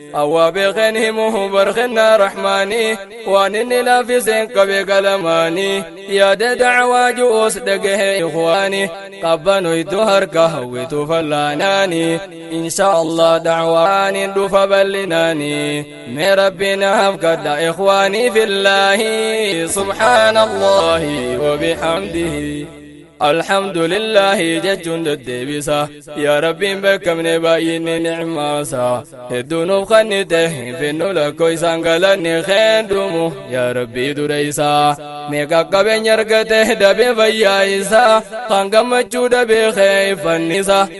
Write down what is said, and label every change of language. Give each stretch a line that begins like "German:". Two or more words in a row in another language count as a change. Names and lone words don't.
Oromo: Awwaa beekeen himuhu barkennaa rahmaanii, waan inni laaffiseen qabe galamaanii, yaada dacwaa ju'uus dhagahee ikhwaanii, qabbanoytu harka hawwitu fallaanaanii.
Arabic: إن شاء الله
Oromo: dacwaan hin dhufa bal'inaanii. Mee Rabbi na hafkadha ikhwaanii
Arabic: في الله، سبحان الله وبحمده. الحمد لله
Oromo: jechuun deddeebisa. Yaa Rabbiin beekamne baay'inni nicmaasa. Hedduu nuuf kannite hin finnu lakkoo isaan galanni keendumu. Yaa Rabbii dura isaa. Meeqa qabeenya argate dabee fayyaa isaa. Kan gammachuu dabee kee fannisa.